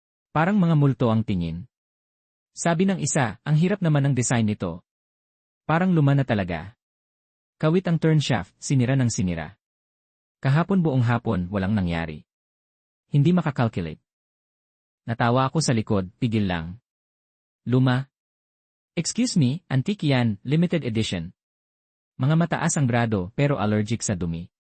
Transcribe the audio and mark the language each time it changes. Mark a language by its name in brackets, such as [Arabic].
[Filipino] Parang mga multo ang tingin. Sabi ng isa, ang hirap naman ng design nito. Parang luma na talaga. Kawit ang turn shaft, sinira ng sinira. Kahapon buong hapon, walang nangyari. Hindi makakalculate. Natawa ako sa likod, pigil lang. Luma? [English] Excuse me, antique yan, limited edition. [Filipino] Mga mataas ang grado pero allergic sa dumi.